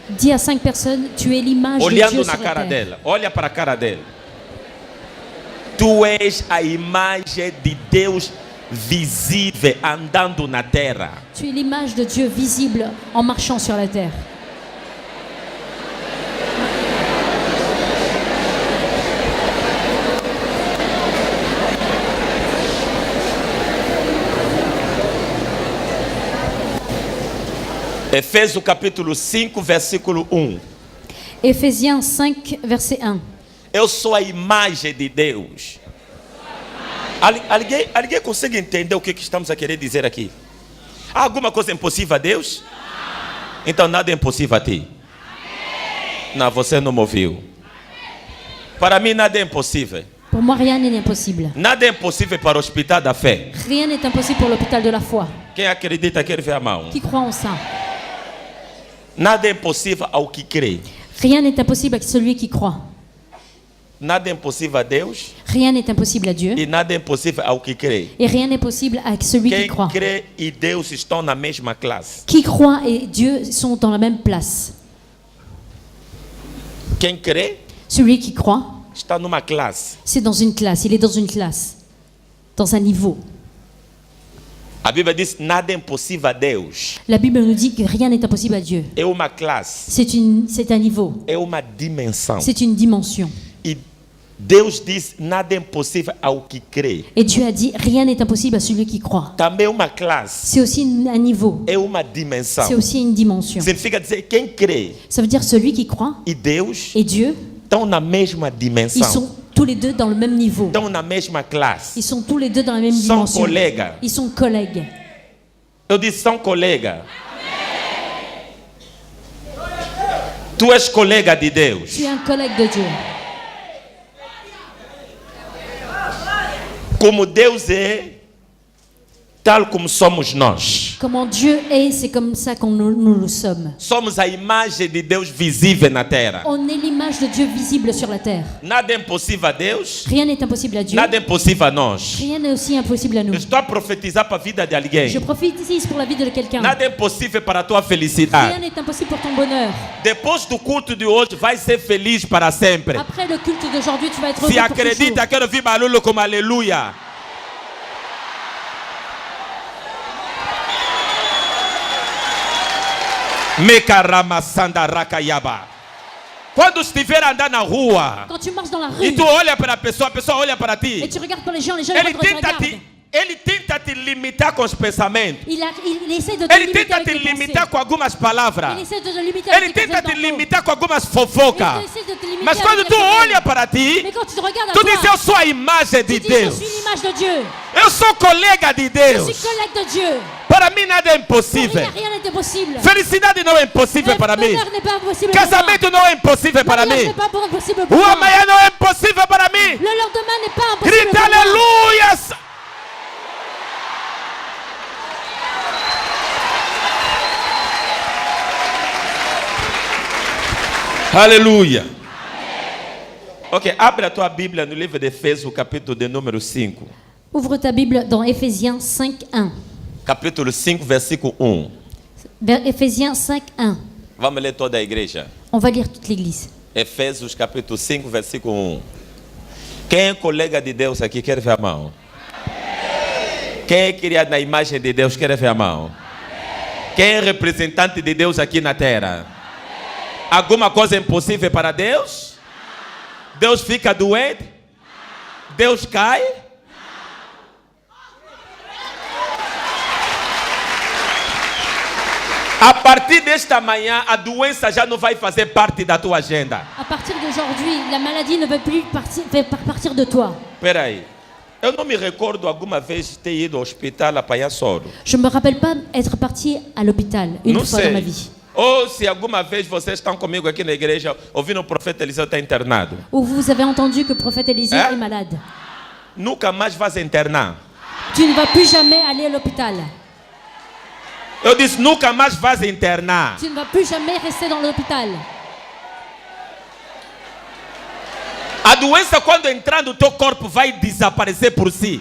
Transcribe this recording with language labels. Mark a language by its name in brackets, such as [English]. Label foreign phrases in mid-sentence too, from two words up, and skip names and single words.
[French] Dis à 5 personnes, tu es l'image de [Portuguese] Olhando [French] Dieu [Portuguese] na [French] sur la [Portuguese] cara [French] terre. [Portuguese] dela. Olha para a cara dela. Tu és a imagem de Deus visível andando na terra. [French] Tu es l'image de Dieu visible en marchant sur la terre. [Portuguese] Efésios capítulo 5, versículo 1. Éphésiens 5, verset 1. Eu sou a imagem de Deus. Alguém consegue entender o que estamos a querer dizer aqui? Há alguma coisa impossível a Deus? Então nada é impossível a ti. Não, você não me ouviu. Para mim nada é impossível. [French] Pour moi, rien n'est impossible. [Portuguese] Nada é impossível para o hospital da fé. [French] Rien n'est impossible pour l'hôpital de la foi. [Portuguese] Quem acredita quer ver a mão. [French] Qui croit en ça? [Portuguese] Nada é impossível ao que crê. [French] Rien n'est impossible à celui qui croit. [Portuguese] Nada é impossível a Deus [French] Rien n'est impossible à Dieu. [Portuguese] e nada é impossível ao que crê. [French] Et rien n'est possible à celui qui [Portuguese] Quem [French] croit. [Portuguese] crê e Deus estão na mesma classe. [French] Qui croit et Dieu sont dans la même place. [Portuguese] Quem crê [French] Celui qui croit, [Portuguese] está numa classe. [French] c'est dans une classe. Il est dans une classe. Dans un niveau. [Portuguese] A Bíblia diz nada é impossível a Deus. [French] La Bible nous dit que rien n'est impossible à Dieu. [Portuguese] É uma classe, [French] C'est un niveau. [Portuguese] é uma dimensão. [French] C'est une dimension. [Portuguese] E Deus diz nada é impossível ao que crê. [French] Et Dieu a dit, rien n'est impossible à celui qui croit. [Portuguese] Também é uma classe, [French] C'est aussi un niveau. [Portuguese] é uma dimensão. [French] C'est aussi une dimension. [Portuguese] Significa dizer quem crê [French] Ça veut dire celui qui croit [Portuguese] e Deus [French] et Dieu, [Portuguese] estão na mesma [French] ils [Portuguese] dimensão. [French] sont tous les deux dans le même niveau. [Portuguese] Estão na mesma classe. [French] Ils sont tous les deux dans la même [Portuguese] São [French] dimension. [Portuguese] colegas. [French] Ils sont collègues. [Portuguese] Eu disse são colegas. Tu és colega de Deus. [French] Tu es un collègue de Dieu. [Portuguese] Como Deus é, tal como somos nós. [French] Comment Dieu est, c'est comme ça qu'on nous le sommes. [Portuguese] Somos a imagem de Deus visível na terra. [French] On est l'image de Dieu visible sur la terre. [Portuguese] Nada é impossível a Deus, [French] Rien n'est impossible à Dieu. [Portuguese] nada é impossível a nós. [French] Rien n'est aussi impossible à nous. [Portuguese] Eu estou a profetizar para a vida de alguém. [French] Je prophétise pour la vie de quelqu'un. [Portuguese] Nada é impossível para a tua [French] Rien [Portuguese] felicidade. [French] n'est impossible pour ton bonheur. [Portuguese] Depois do culto de hoje, vai ser feliz para sempre. [French] Après le culte d'aujourd'hui, tu vas être heureux [Portuguese] Se [French] pour toujours. [Portuguese] acredita, quero ouvir barulho como aleluia. Mekaramasandarakayaba. Quando estiver a andar na rua [French] Quand tu marches dans la [Portuguese] e [French] rue [Portuguese] tu olha para a pessoa olha para [French] et [Portuguese] ti, [French] tu regardes pas les gens te [Portuguese] ele [French] regardent. [Portuguese] tenta te limitar com os pensamentos. [French] Il essaie de te [Portuguese] Ele [French] limiter [Portuguese] tenta [French] avec [Portuguese] te [French] tes [Portuguese] limitar [French] pensées. [Portuguese] com algumas palavras. [French] Il essaie de te limiter [Portuguese] Ele [French] avec tes [Portuguese] tenta te [French] pensées. [Portuguese] limitar com algumas fofocas. [French] Il essaie de te limiter [Portuguese] Mas [French] avec [Portuguese] quando [French] tes [Portuguese] tu [French] pensées. [Portuguese] olha para ti, [French] Mais quand tu te regardes à [Portuguese] tu [French] toi, [Portuguese] diz: Eu sou a imagem de [French] tu dis, je [Portuguese] Deus. [French] suis l'image de Dieu. [Portuguese] Eu sou colega de [French] Je [Portuguese] Deus. [French] suis collègue de Dieu. [Portuguese] Para mim nada é [French] Pour [Portuguese] impossível. [French] lui, rien n'est impossible. [Portuguese] Felicidade não é impossível [French] Le [Portuguese] para mim. [French] bonheur n'est pas impossible pour moi. [Portuguese] Casamento não é impossível para [French] Mariage [Portuguese] mim. [French] n'est pas impossible pour [Portuguese] O [French] moi. [Portuguese] amanhã não é impossível para mim. [French] Le lendemain n'est pas impossible [Portuguese] Grita [French] pour moi. [Portuguese] aleluia. Aleluia. Ok, abre a tua Bíblia no livro de Efésios, capítulo de número 5. [French] Ouvre ta Bible dans Éphésiens 5, 1. [Portuguese] Capítulo 5, versículo 1. [French] Éphésiens 5, 1. [Portuguese] Vamos ler toda a igreja. [French] On va lire toute l'Église. [Portuguese] Efésios, capítulo 5, versículo 1. Quem é colega de Deus aqui, quer ver a mão? Quem é criado na imagem de Deus, quer ver a mão? Quem é representante de Deus aqui na terra? Alguma coisa é impossível para Deus? Deus fica doente? Deus cai? A partir desta manhã, a doença já não vai fazer parte da tua agenda. [French] À partir d'aujourd'hui, la maladie ne va plus faire partir de toi. [Portuguese] Espera aí. Eu não me recordo alguma vez ter ido ao hospital apanhar soro. [French] Je ne me rappelle pas être parti à l'hôpital une [Portuguese] Não [French] fois dans ma [Portuguese] sei. [French] vie. [Portuguese] Ou se alguma vez vocês estão comigo aqui na igreja, ouvindo o profeta Eliseu está internado. [French] Ou vous avez entendu que le prophète Élisée Hein? est malade. [Portuguese] Nunca mais vais internar. [French] Tu ne vas plus jamais aller à l'hôpital. [Portuguese] Eu disse, nunca mais vais internar. [French] Tu ne vas plus jamais rester dans l'hôpital. [Portuguese] A doença, quando entrar no teu corpo, vai desaparecer por si.